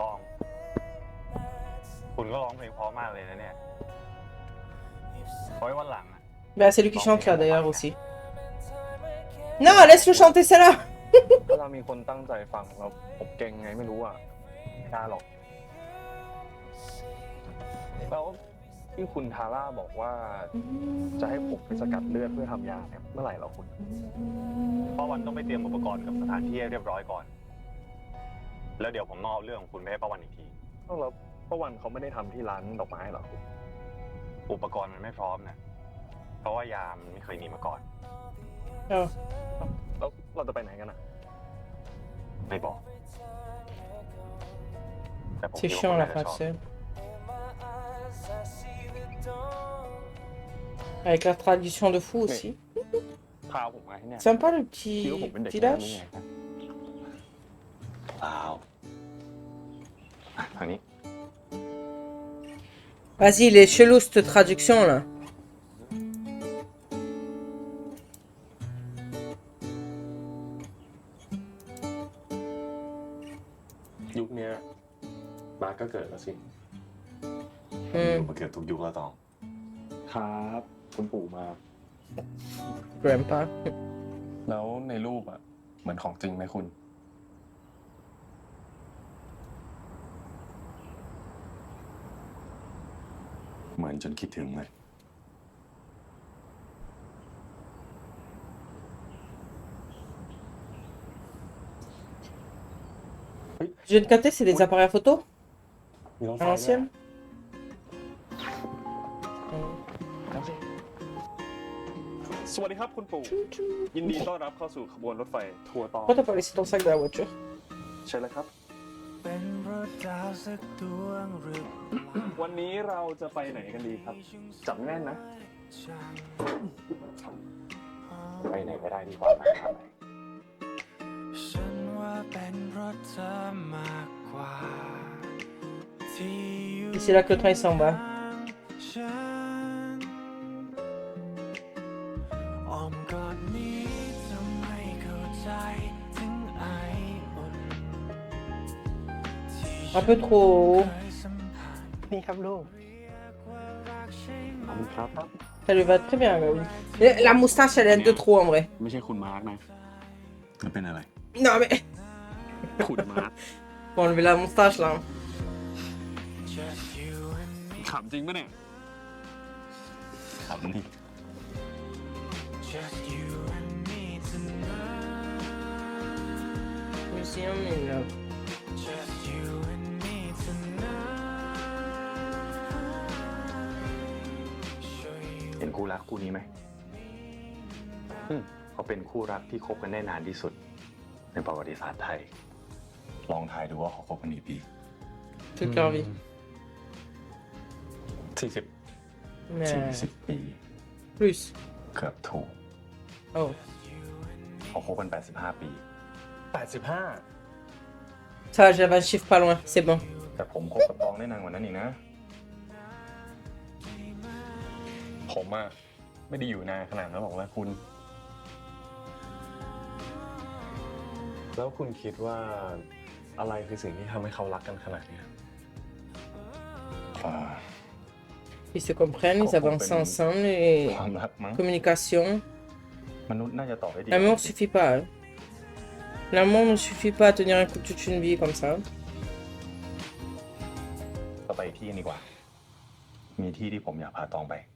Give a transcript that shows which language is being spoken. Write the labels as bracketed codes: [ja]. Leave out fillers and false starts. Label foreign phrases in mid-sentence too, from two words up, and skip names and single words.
[th] อง คุณก็ร้องเพลงเพราะมากเลยนะเนี่ยไว้วันหลังอะ [fr] Bah, c'est lui qui chante là d'ailleurs aussi. Non, laisse-le chanter celle-là. [th] ถ้าเรามีคนตั้งใจฟังแล้วผมเก่งไงไม่รู้อ่ะไม่ได้หรอกแล้วที่คุณทาร่าบอกว่าจะให้ผมไปสกัดเลือดเพื่อทำยาเนี่ยเมื่อไหร่เหรอคุณ ป้าวันต้องไปเตรียมอุปกรณ์กับสถานที่ให้เรียบร้อยก่อน แล้วเดี๋ยวผมนอกเรื่องของคุณไปให้ป้าวันอีกที ต้องแล้วป้าวันเขาไม่ได้ทำที่ร้านดอกไม้เหรอคุณ อุปกรณ์มันไม่พร้อมนะเพราะว่ายามันไม่เคยมีมาก่อน Oh, แล้วเราจะไปไหนกันอ่ะ ไม่บอกแต่ผม [fr] c'est [th] คิดว่า [fr] chiant [th] คุณ [fr] la [th] น่าจะชอบ [fr] faciale. Avec la tradition de fou aussi. [th] พาผมมาที่เนี่ย [fr] Sympa le [th] คิดว่าผม [fr] petit [th] เป็นเด็กแน่นี่ [fr] village. [th] ไงครับ เปล่าทางนี้ [fr] Vas-y, il est chelou cette traduction là. [th] ยุคเนี้ยมาร์คก็เกิดแล้วสิ อยู่มาเกือบทุกยุคแล้วตอง ครับคุณปู่มา [en] Grandpa. [th] แล้วในรูปอ่ะเหมือนของจริงไหมคุณ เหมือนจนคิดถึงเลย [fr] Je viens de capter, c'est des appareils photo [th] มีรถ [fr] à [th] ไฟด้วย [fr] l'ancienne. [th] สวัสดีครับคุณปู่ ยินดีต้อนรับเข้าสู่ขบวนรถไฟทัวร์ต่อ [fr] Pourquoi t'as pas laissé ton sac dans la voiture? [th] ใช่แล้วครับ วันนี้เราจะไปไหนกันดีครับจำแน่นนะ ไปไหนไม่ได้ดีกว่าไปทางไหน [fr] Et c'est là que le train il s'en va. Un peu trop. [th] นี่ครับลูก ขอบคุณครับ [fr] Ça lui va très bien, bah oui. La moustache, elle est de trop en vrai. [th] ไม่ใช่คุณมาร์กนะ จะเป็นอะไร [fr] Non mais. [th] คุณมาร์ก [fr] Faut enlever la moustache là. [th] ขำจริงปะเนี่ย ครับนี่ [en] Museum in love. [th] เห็นคู่รักคู่นี้ไหมเขาเป็นคู่รักที่คบกันได้นานที่สุด ในประวัติศาสตร์ไทย ลองทายดูว่าเขาคบกันกี่ปี [fr] Toute leur vie. [th] 40 [fr] Mais. [th] 40 ปี [fr] Plus. [th] เกือบถูก Oh. เขาคบกัน 85 ปี 85 [fr] Ça va, j'avais un chiffre pas loin, c'est bon. [th] แต่ผมคบกับตองได้นานกว่านั้นอีกนะ ผมอะไม่ได้อยู่นานขนาดนั้นหรอกนะคุณ แล้วคุณคิดว่าอะไรคือสิ่งที่ทำให้เขารักกันขนาดนี้ [fr] Ils se comprennent, ils avancent ensemble et [th] ความรักมั้ง [fr] communication. [th] มนุษย์น่าจะตอบได้ดี [fr] L'amour suffit pas. Hein. L'amour ne suffit pas à tenir un couple toute une vie comme ça. [th] เราไปที่ดีกว่า มีที่ที่ผมอยากพาตองไป